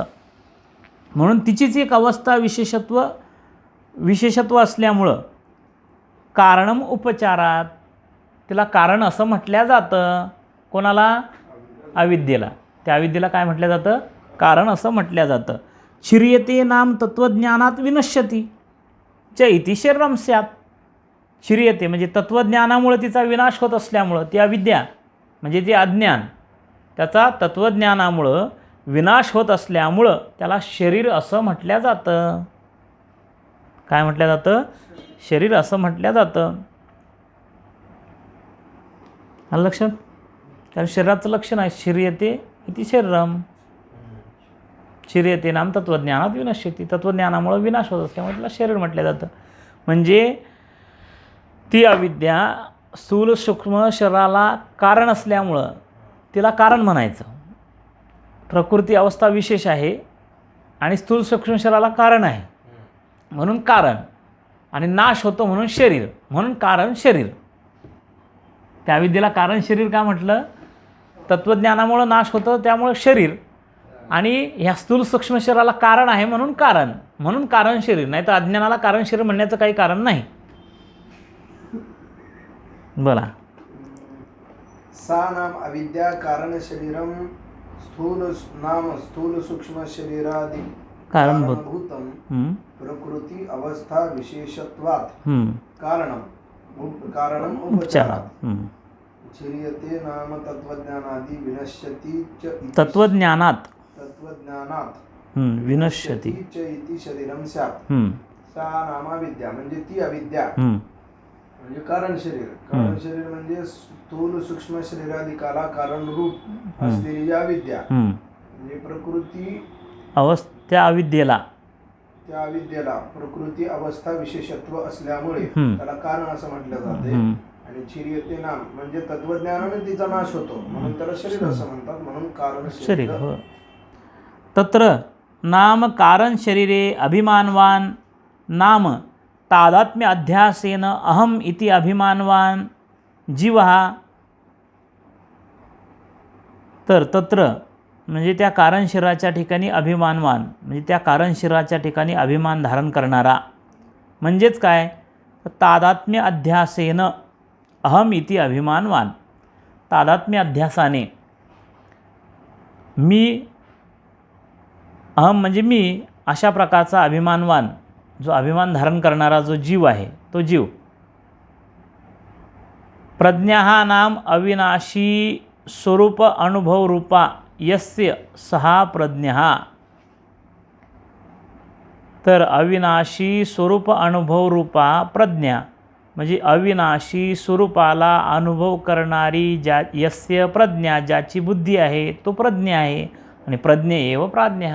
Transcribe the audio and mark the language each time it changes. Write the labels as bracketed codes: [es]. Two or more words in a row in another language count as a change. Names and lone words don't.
[mr] म्हणून तिचीच एक अवस्था विशेषत्व असल्यामुळं [sa] कारणम उपचारात, [mr] तिला कारण असं म्हटलं जातं. कोणाला? अविद्येला. त्या अविद्येला काय म्हटलं जातं? कारण असं म्हटलं जातं. [sa] छिर्यते नाम तत्वज्ञानात विनश्यती च इति शरीरम स्यात्. [mr] छिर्यते म्हणजे तत्वज्ञानामुळे तिचा विनाश होत असल्यामुळं, ती अविद्या म्हणजे ते अज्ञान त्याचा तत्वज्ञानामुळं विनाश होत असल्यामुळं त्याला शरीर असं म्हटलं जातं. काय म्हटलं जातं? शरीर असं म्हटलं जातं. आलं लक्षात? कारण शरीराचं लक्षण आहे [sa] शरीयते इति शरीरम. शरीयते नाम तत्वज्ञानात विनश्यति. [mr] तत्वज्ञानामुळं विनाश होत असल्यामुळे त्याला शरीर म्हटलं जातं. म्हणजे ती अविद्या स्थूल सूक्ष्म शरीराला कारण असल्यामुळं तिला कारण म्हणायचं. प्रकृती अवस्था विशेष आहे आणि स्थूल सूक्ष्म शरीराला कारण आहे म्हणून कारण, आणि नाश होतो म्हणून शरीर, म्हणून कारण शरीर. त्या अविद्येला कारण शरीर का म्हटलं? तत्वज्ञानामुळं नाश होतं त्यामुळं शरीर, आणि ह्या स्थूल सूक्ष्म शरीराला कारण आहे म्हणून कारण, म्हणून कारण शरीर. नाही तर अज्ञानाला कारण शरीर म्हणण्याचं काही कारण नाही. बोला. [sa] सा नाम अविद्या कारण शरीरम स्थूल सूक्ष्म शरीरादि कारणभूतम प्रकृती अवस्था विशेषत्वात् कारणम उपचारात् चिर्यते नाम तत्वज्ञानादि विनश्यति च इति तत्वज्ञानात विनश्यति च इति शरीरम स्यात्. सा नाम अविद्या [mr] म्हणजे ती अविद्या म्हणजे कारण शरीर. कारण शरीर म्हणजे स्थूल सूक्ष्म शरीराधिकाला कारण रूप असलेली अविद्या. म्हणजे प्रकृती त्या अविद्येला प्रकृती अवस्था विशेषत्व असल्यामुळे त्याला कारण असं म्हटलं जाते. आणि [sa] चिर्यते नाम [mr] म्हणजे तत्वज्ञानाने तिचा नाश होतो म्हणून त्याला शरीर असं म्हणतात. म्हणून कारण शरीर. [sa] तत्र नाम कारण शरीरे अभिमानवान नाम तादात्म्य अध्यासेन अहम इति अभिमानवान जीवः. [mr] तर [sa] तत्र [mr] म्हणजे त्या कारण शरीराच्या ठिकाणी अभिमानवान म्हणजे त्या कारण शरीराच्या ठिकाणी अभिमान धारण करणारा. म्हणजेच काय? [sa] तादात्म्य अध्यासेन अहम इति अभिमानवान. [mr] तादात्म्य अध्यासाने मी, अहम म्हणजे मी, अशा प्रकारचा अभिमानवान जो अभिमान धारण करणारा जो जीव आहे तो जीव. [sa] प्रज्ञा नाम अविनाशी स्वरूप अनुभव रूपा यस्य सहा प्रज्ञा. [mr] तर [sa] अविनाशी स्वरूप अनुभव रूपा प्रज्ञा [mr] म्हणजे अविनाशी स्वरूपाला अनुभव करणारी [sa] यस्य प्रज्ञा, [mr] ज्याची बुद्धी आहे तो प्रज्ञा आहे. [sa] आणि प्रज्ञे एव प्राज्ञा.